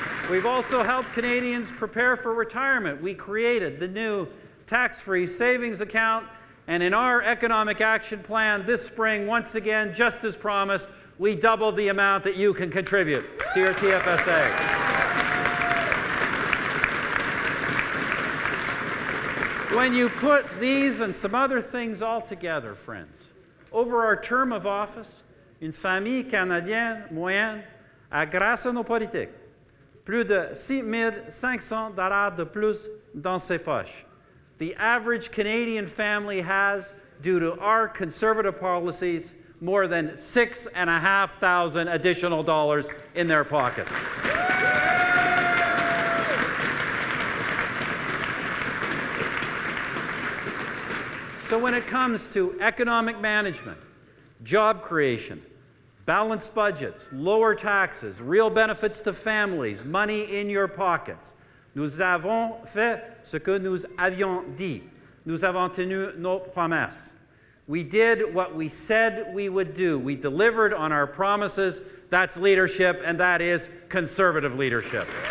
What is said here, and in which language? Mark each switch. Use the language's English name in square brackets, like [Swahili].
[English] We've also helped Canadians prepare for retirement. We created the new tax-free savings account, and in our economic action plan this spring, once again, just as promised, we doubled the amount that you can contribute to your TFSA. When you put these and some other things all together, friends, over our term of office, [French] une famille canadienne moyenne a, grâce à nos politiques, plus de 6 500 $ de plus dans ses poches. [English] The average Canadian family has, due to our conservative policies, more than 6,500 additional dollars in their pockets. So when it comes to economic management, job creation, balanced budgets, lower taxes, real benefits to families, money in your pockets, [French] nous avons fait ce que nous avions dit. Nous avons tenu nos promesses. [English] We did what we said we would do. We delivered on our promises. That's leadership, and that is conservative leadership.